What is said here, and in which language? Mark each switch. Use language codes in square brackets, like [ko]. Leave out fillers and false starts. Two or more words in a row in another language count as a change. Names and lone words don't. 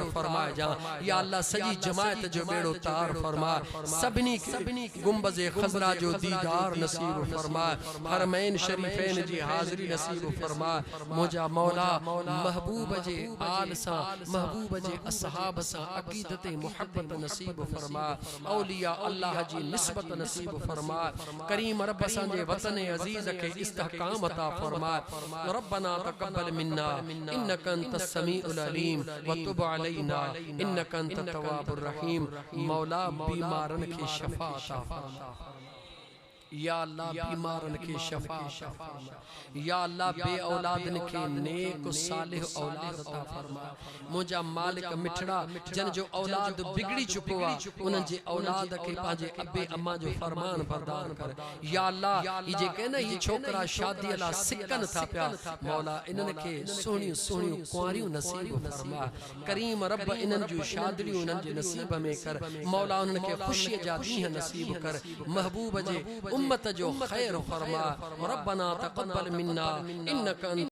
[sd] फरमाए जा या अल्लाह सजी जमायत जो बेड़ो तार फरमा सभिनी गुंबज़ खज़रा जो दीदार नसीब फरमा हरमैन शरीफैन जी हाज़री नसीब फरमा मुझा मौला महबूब जे आल सां महबूब जे असहाब सां अक़ीदत मोहब्बत नसीब फरमा औलिया अल्लाह जी निस्बत नसीब फरमा करीम रब असांजे वतन अज़ीज़ के इस्तेहकाम अता फरमा [ar] ربنا تقبل منا إنك أنت السميع العليم وتب علينا إنك أنت التواب الرحيم [sd] मौला बीमारन के शफा अता फरमा या अल्लाह बीमारन के शफा अता फरमा या अल्लाह बे औलादन के नेक सालिह औलाद अता फरमा मुझा मालिक मिठड़ा जन जो औलाद बिगड़ी चुको आ उन जे औलाद के पाजे अब्बे अम्मा जो फरमान बरदान कर या अल्लाह ई जे के न ये छोकरा शादी अला सिकन था पिया मौला इनन के सोहणी सोहणी कुंवारियों नसीब फरमा करीम रब इनन जो शादी उनन जे नसीब में कर मौला उनन के खुशी जा दी नसीब कर महबूब जे उम्मत जो खैर फरमा [ar] ربنا تقبل منا إنك